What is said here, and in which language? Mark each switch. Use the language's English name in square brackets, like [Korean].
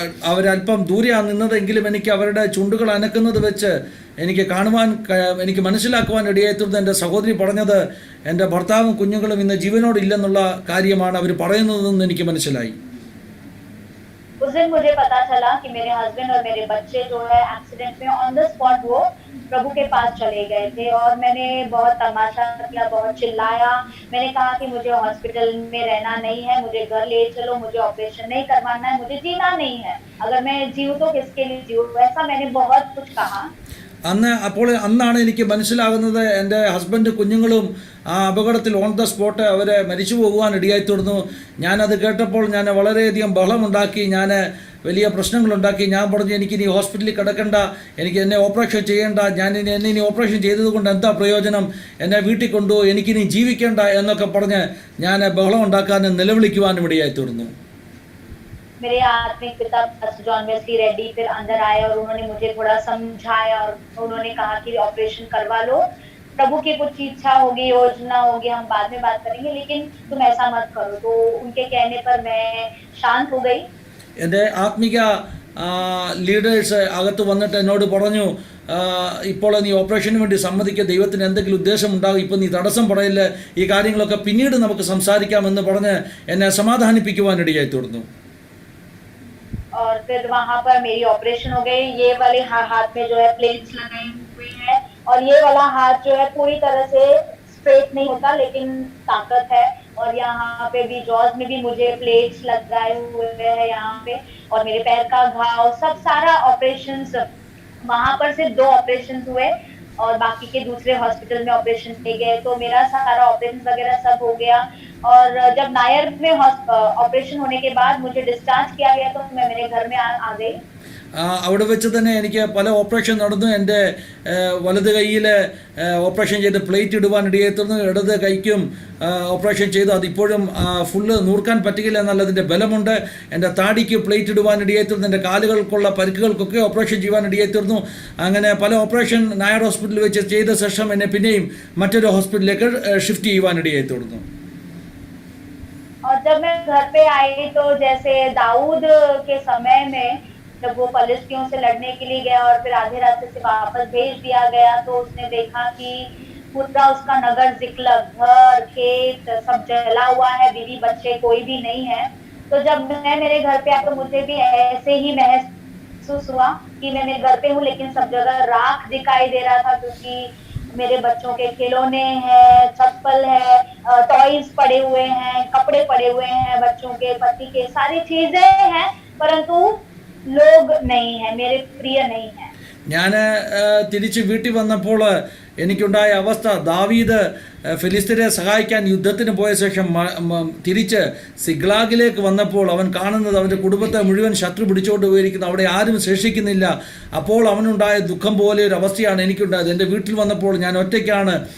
[Malayalam] അവരല്പം ദൂരെയാണ് നിന്നതെങ്കിലും എനിക്ക് അവരുടെ ചുണ്ടുകൾ അനക്കുന്നത് വെച്ച് എനിക്ക് കാണുവാൻ എനിക്ക് മനസ്സിലാക്കുവാൻ ഇടയായിത്തീർന്നു. എൻ്റെ സഹോദരി പറഞ്ഞത് എൻ്റെ ഭർത്താവും കുഞ്ഞുങ്ങളും ഇന്ന് ജീവനോടില്ലെന്നുള്ള കാര്യമാണ് അവർ പറയുന്നതെന്ന് എനിക്ക് മനസ്സിലായി. [Hindi] उस दिन मुझे पता चला कि मेरे हस्बैंड और मेरे बच्चे जो है एक्सीडेंट में ऑन द स्पॉट वो प्रभु के पास चले गए थे. और मैंने बहुत तमाशा किया, बहुत चिल्लाया. मैंने कहा कि मुझे हॉस्पिटल में रहना नहीं है, मुझे घर ले चलो, मुझे ऑपरेशन नहीं करवाना है, मुझे जीना नहीं है. अगर मैं जीऊँ तो किसके लिए जीऊँ, ऐसा मैंने बहुत कुछ कहा. [Malayalam] അന്നാണ് എനിക്ക് മനസ്സിലാകുന്നത് എൻ്റെ ഹസ്ബൻഡ് കുഞ്ഞുങ്ങളും ആ അപകടത്തിൽ ഓൺ ദ സ്പോട്ട് അവരെ മരിച്ചു പോകുവാൻ ഇടയായിത്തീർന്നു. ഞാനത് കേട്ടപ്പോൾ ഞാൻ വളരെയധികം ബഹളമുണ്ടാക്കി, ഞാൻ വലിയ പ്രശ്നങ്ങളുണ്ടാക്കി. ഞാൻ പറഞ്ഞു എനിക്കിനി ഹോസ്പിറ്റലിൽ കിടക്കണ്ട, എന്നെ ഓപ്പറേഷൻ ചെയ്യേണ്ട, എന്നെ ഇനി ഓപ്പറേഷൻ ചെയ്തതുകൊണ്ട് എന്താ പ്രയോജനം, എന്നെ വീട്ടിൽ കൊണ്ടുപോയി, എനിക്കിനി ജീവിക്കേണ്ട എന്നൊക്കെ പറഞ്ഞ് ഞാൻ ബഹളം ഉണ്ടാക്കാനും നിലവിളിക്കുവാനും ഇടയായിത്തീർന്നു. [Hindi] मेरे आत्मिक पिता पास्टर जॉन वेस्ली रेड्डी फिर अंदर आए और उन्होंने मुझे थोड़ा समझाया और उन्होंने कहा कि ऑपरेशन करवा लो, प्रभु की कुछ इच्छा होगी, योजना होगी, हम बाद में बात करेंगे, लेकिन तुम ऐसा मत करो. तो उनके कहने पर मैं शांत हो गई. [Malayalam] എൻ്റെ ആത്മിക ലീഡേഴ്സ് അകത്ത് വന്നിട്ട് എന്നോട് പറഞ്ഞു ഇപ്പോൾ നീ ഓപ്പറേഷന് വേണ്ടി സമ്മതിക്കുക, ദൈവത്തിന് എന്തെങ്കിലും ഉദ്ദേശമുണ്ടാകും, ഇപ്പോൾ നീ തടസ്സം പറയില്ല, ഈ കാര്യങ്ങളൊക്കെ പിന്നീട് നമുക്ക് സംസാരിക്കാമെന്ന് പറഞ്ഞ് എന്നെ സമാധാനിപ്പിക്കുവാനിടയായി തീർന്നു. [Hindi] और फिर वहाँ पर मेरी ऑपरेशन हो गई. ये वाले हाथ में जो है प्लेट्स लगाई हुई है और ये वाला हाथ जो है पूरी तरह से स्ट्रेट नहीं होता, लेकिन ताकत है. और यहाँ पे भी जॉज में भी मुझे प्लेट्स लगाए हुए हैं यहाँ पे, और मेरे पैर का घाव सब सारा ऑपरेशंस, वहाँ पर सिर्फ 2 ऑपरेशन हुए और बाकी के दूसरे हॉस्पिटल में ऑपरेशन किए गए. तो मेरा सारा ऑपरेशन वगैरह सब हो गया. और जब नायर में ऑपरेशन होने के बाद मुझे डिस्चार्ज किया गया तो मैं मेरे घर में आ गई. [Malayalam] അവിടെ വെച്ച് തന്നെ എനിക്ക് പല ഓപ്പറേഷൻ നടന്നു. എൻ്റെ വലത് കൈയിൽ ഓപ്പറേഷൻ ചെയ്ത് പ്ലേറ്റ് ഇടുവാനിടയായി തീർന്നു. ഇടത് കൈക്കും ഓപ്പറേഷൻ ചെയ്തു. അതിപ്പോഴും ഫുള്ള് നൂർക്കാൻ പറ്റുകയില്ല എന്നുള്ളതിൻ്റെ ബലമുണ്ട്. എൻ്റെ താടിക്ക് പ്ലേറ്റ് ഇടുവാനിടയായി തീർന്നു. എൻ്റെ കാലുകൾക്കുള്ള പരിക്കുകൾക്കൊക്കെ ഓപ്പറേഷൻ ചെയ്യുവാനിടയായി തീർന്നു. അങ്ങനെ പല ഓപ്പറേഷൻ നായർ ഹോസ്പിറ്റലിൽ വെച്ച് ചെയ്ത ശേഷം എന്നെ പിന്നെയും മറ്റൊരു ഹോസ്പിറ്റലിലേക്ക് ഷിഫ്റ്റ് ചെയ്യുവാനിടയായി തീർന്നു. [Hindi] और जब मैं घर पे आई तो जैसे दाऊद के समय में जब वो फलिस्तियों से लड़ने के लिए गया और फिर आधे रास्ते से वापस भेज दिया गया, तो उसने देखा कि पूरा उसका नगर जिकलग, घर खेत सब जला हुआ है, बीवी बच्चे कोई भी नहीं है. तो जब मैं मेरे घर पे आकर मुझे भी ऐसे ही महसूस हुआ कि मैं मेरे घर पे हूँ लेकिन सब जगह राख दिखाई दे रहा था, क्योंकि मेरे बच्चों के खिलौने हैं, चप्पल है, टॉयज पड़े हुए हैं, कपड़े पड़े हुए हैं, बच्चों के पति के सारी चीजें हैं, परंतु लोग नहीं है, मेरे प्रिय नहीं है. [Malayalam] ഞാൻ തിരിച്ച് വീട്ടിൽ വന്നപ്പോൾ എനിക്കുണ്ടായ അവസ്ഥ, ദാവീദ് ഫിലിസ്തീനെ സഹായിക്കാൻ യുദ്ധത്തിന് പോയ ശേഷം തിരിച്ച് സിഗ്ലാഗിലേക്ക് വന്നപ്പോൾ അവൻ കാണുന്നത് അവൻ്റെ കുടുംബത്തെ മുഴുവൻ ശത്രു പിടിച്ചുകൊണ്ട് പോയിരിക്കുന്നു, അവിടെ ആരും ശേഷിക്കുന്നില്ല. അപ്പോൾ അവനുണ്ടായ ദുഃഖം പോലെ ഒരു അവസ്ഥയാണ് എനിക്കുണ്ടായത്. എൻ്റെ വീട്ടിൽ വന്നപ്പോൾ ഞാൻ ഒറ്റയ്ക്കാണ്.